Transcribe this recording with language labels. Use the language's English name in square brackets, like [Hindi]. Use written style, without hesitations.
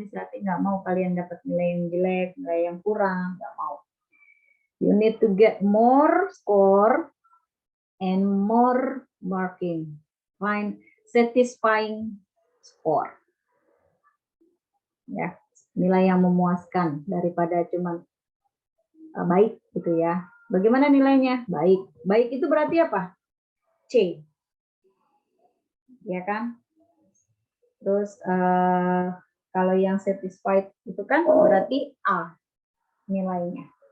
[Indonesian] Miss Rati nggak mau kalian dapat nilai yang jelek, nilai yang kurang, nggak mau. [English] You need to get more score and more marking, find satisfying score. [Indonesian] Ya, nilai yang memuaskan daripada cuma baik gitu ya. Bagaimana nilainya? Baik. Baik itu berarti apa? C. Ya kan? Terus kalau yang satisfied itu kan berarti A nilainya.